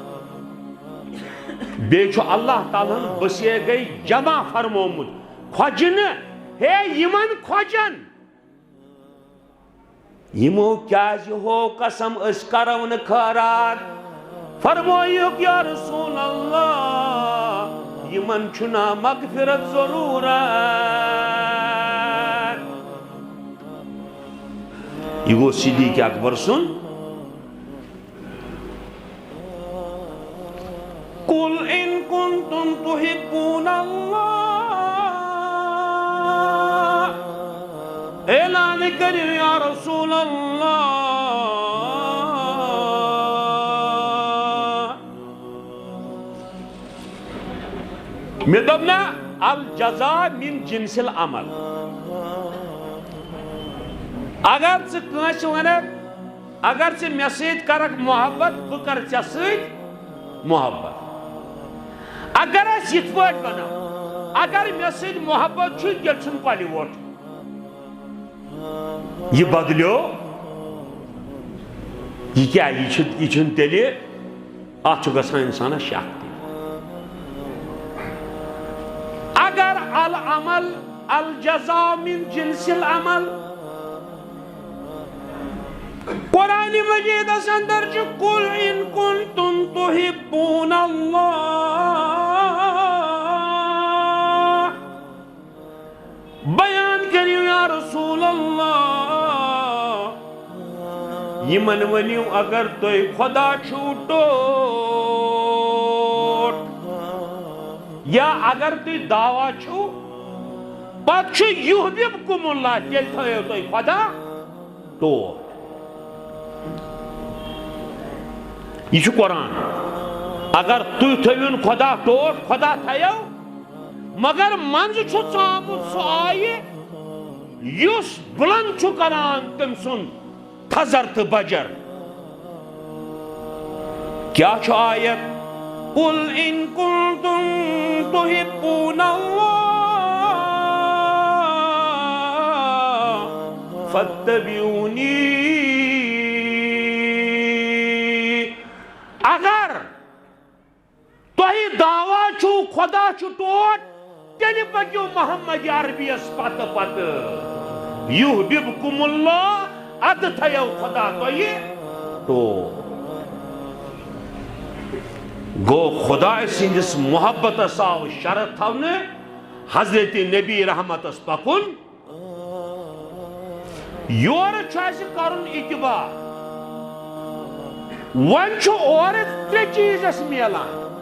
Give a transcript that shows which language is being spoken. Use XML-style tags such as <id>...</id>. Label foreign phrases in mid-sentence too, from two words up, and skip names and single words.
<ks>بیٚیہِ چھُ اللہ تعالیٰ ہن بصیر گٔے جمع فرمومُت خۄجہِ نہٕ ہے یِمن خۄجن یِمو کیازِ ہوو قسم أسۍ کرو نہٕ خٲرات فرمٲیُکھ</ks> <ar>یا رسول اللہ</ar> <ks>یِمن چھُنا مغفرت ضروٗرت یہ گو صدیق اکبر سن</ks> <ar>قل ان کنتم تحبون اللہ</ar> <ks>اعلان کریو</ks> <ar>یا رسول اللہ</ar> <ks>مےٚ دوٚپ نا</ks> <ar>الجزاء من جنس العمل</ar> <ks>اگر ژٕ کٲنٛسہِ ونکھ اگر ژٕ مےٚ سۭتۍ کرکھ محبت بہٕ کرٕ ژےٚ سۭتۍ محبت اگر أسۍ یِتھ پٲٹھۍ ونو اگر مےٚ سۭتۍ محبت چھُ تیٚلہِ چھُنہٕ کۄلہِ ووٹ یہِ بدلیو یہِ کیٛاہ یہِ چھُنہٕ تیٚلہِ اتھ چھُ گژھان انسانس شک تہِ اگر</ks> <ar>العمل الجزاء من جنس العمل</ar> <ks>قرآن مجید اندر چھُ</ks> <ar>قل ان کنتم تحبون اللہ</ar> <ks>بیان کریو</ks> <ar>یا رسول اللہ</ar> <ks>یمن ؤنِو اگر تُہۍ خدا چھُو ٹوٹھ یا اگر تُہۍ دعوا چھُو پتہٕ چھُ</ks> <ar>یحببکم اللہ</ar> <ks>تیٚلہِ تھٲیِو تُہۍ خدا ٹوٹھ یہ چھُ قرآن اگر تُہۍ تھٲوِن خدا ٹوٹھ خدا تھایو مگر منٛزٕ چھُ ژامُت سُہ آیہِ یُس بُلنٛد چھُ کران تٔمۍ سُنٛد تھزر تہٕ بجر کیٛاہ چھُ آیت</ks> <ar>قل ان کنتم تحبون اللہ</ar> <ks>فاتبعونی اگر تۄہہِ دعوا چھُو خدا چھُ ٹوٹھ تیٚلہِ پٔکِو محمد عربیَس پتہٕ پتہٕ</ks> <ar>یحببکم اللہ</ar> <ks>ادٕ تھٲیو خدا تۄہہِ ٹوٹھ گوٚو خۄداے سٕنٛدِس محبتس آو شرط تھاونہٕ حضرت نبی رحمتس پکُن یورٕ چھُ اَسہِ کرُن اتباع وۄنۍ چھُ اورٕ ترٛےٚ چیٖز اَسہِ میلان</ks>